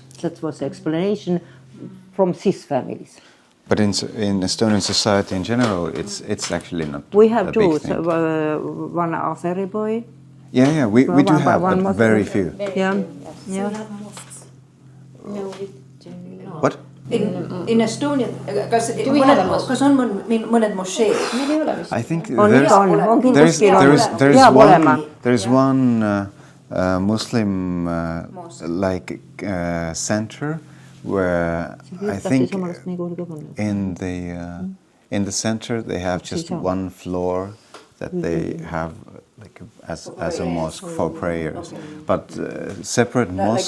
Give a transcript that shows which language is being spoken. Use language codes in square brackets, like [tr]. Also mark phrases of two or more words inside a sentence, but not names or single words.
[en] That was the explanation from these families. But in Estonian society in general, it's actually not. We have a two, big thing. one Azeri boy. Yeah, we do have, one but Muslim. very few. Yeah, So yeah. you have mosques. No, we do not. What? In Estonia, [et] kas on mõned mošeed? Meil ei ole vist. [en] I think [et] On [en] there's [et] iga on kindlasti [en] there's [et] olema. [en] there's one Muslim like center where I think in the center they have just one floor that they have like as a mosque for prayers, but separate mosque.